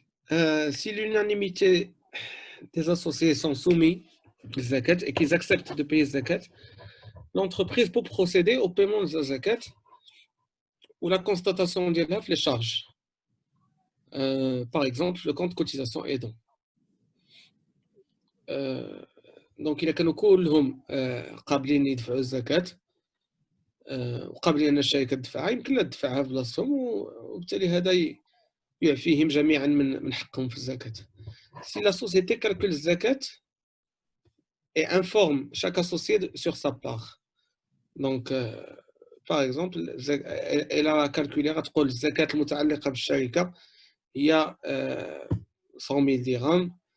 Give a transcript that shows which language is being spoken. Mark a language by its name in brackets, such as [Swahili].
[French] Si l'unanimité des associés sont soumis à la zakat et qu'ils acceptent de payer la zakat, l'entreprise peut procéder au paiement de la zakat ou la constatation de les charges. Par exemple, le compte cotisation aidant. Donc, il y a [Arabic] كلهم قابلين يدفعوا الزكاة وقابلين أن الشركة تدفعها، يمكن لا تدفعها بلاصتهم، وبالتالي هذا يعفيهم جميعا من حقهم في الزكاة. [French] Si la société calcule la zakat et informe chaque associé sur sa part. Donc, par exemple, elle a calculé [Arabic] غتقول الزكاة المتعلقة بالشركة هي [French] 100 000 dirhams.